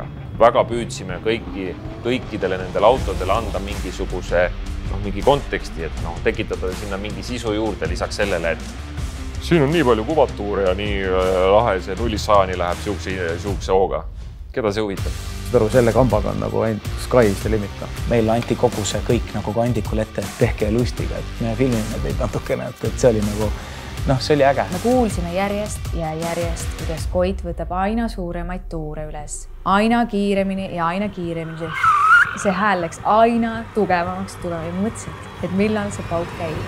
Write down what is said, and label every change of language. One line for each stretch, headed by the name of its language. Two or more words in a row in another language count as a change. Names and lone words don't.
Estonian: Väga püüdsime kõikidele nendele autodele anda mingisuguse mingi konteksti, et tekitada sinna mingi sisu juurde lisaks sellele, et siin on nii palju kuvatuure ja nii lahe, see 0-100 läheb siukse hooga. Keda see huvitab? Aru selle kambaga on nagu ainult
English: Sky is the limit.
Estonian: Meil anti kogu see kõik nagu kandikul ette, tehke lustiga, et me filmime teid natukene, et see oli nagu, see oli äge. Me kuulsime järjest, kuidas Koit võtab aina suuremaid tuure üles. Aina kiiremini ja aina kiiremini. See hääl läks aina tugevamaks tulema ja mõtlesin, et millal see pauk käib.